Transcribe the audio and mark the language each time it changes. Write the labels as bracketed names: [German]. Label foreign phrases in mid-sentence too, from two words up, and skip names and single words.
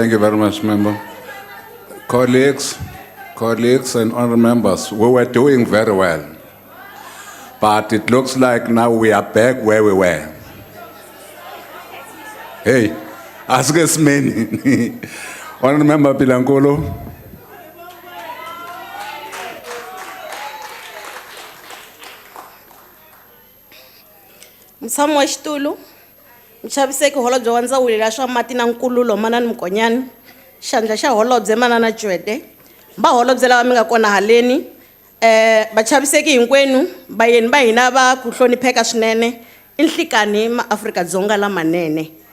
[English] Thank you very much, Member. Colleagues and honourable members, we were doing very well. But it looks like now we are back where we were. Hey, ask us many. Honourable Member Pilankolo. [Tsonga] Msamo wa Xitulu, Mchaviseki holobye wa ndzawulo ya swa mati na nkululo manani Mkonyani, xandla xa holobye manana Jwede, ba holobye lava mi nga kona haleni, vachaviseki hinkwenu, vayeni va hina va ku hlonipheka swinene, i nhlikani maAfrika-Dzonga lamanene.